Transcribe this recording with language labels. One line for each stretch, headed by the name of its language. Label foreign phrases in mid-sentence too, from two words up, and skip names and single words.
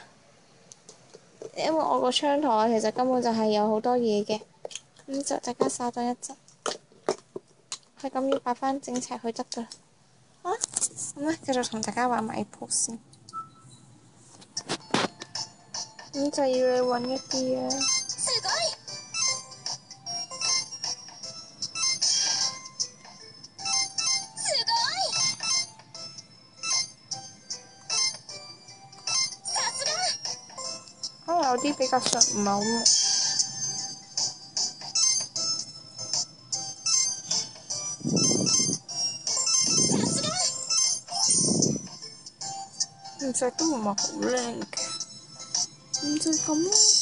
Cantonese: 因為我個窗台其實根本就係有好多嘢嘅，咁就大家稍等一陣，係咁要擺翻整齊佢得㗎。咁咧繼續同大家玩埋呢鋪先。咁就要你揾一啲嘢。
Japanese: すごい！すごい！さすが！
Cantonese: 可能有啲比較上唔係好明。其實都唔係好靚嘅，咁就咁咯。